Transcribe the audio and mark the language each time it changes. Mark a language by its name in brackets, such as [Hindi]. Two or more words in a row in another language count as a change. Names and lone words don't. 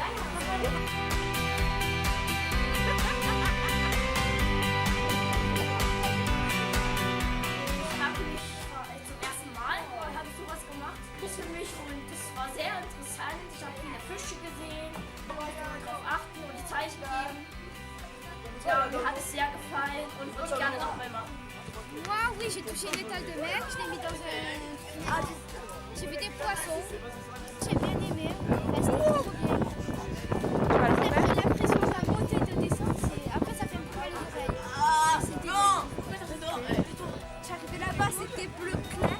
[German] Zum ersten Mal habe ich sowas gemacht. Das für mich und das war sehr interessant. Ich habe viele Fische gesehen, wollte darauf achten und die Zeichen geben. Ja, mir hat es sehr gefallen und würde ich gerne nochmal machen. [French] Moi, oui, j'ai touché une étale de mer, je l'ai mis dans un... J'ai vu des poissons, j'ai bien aimé, c'était trop bien. L'impression de la montée et de descente, après ça fait un peu mal aux oreilles. Ah, c'était j'arrivais là-bas, c'était bleu clair.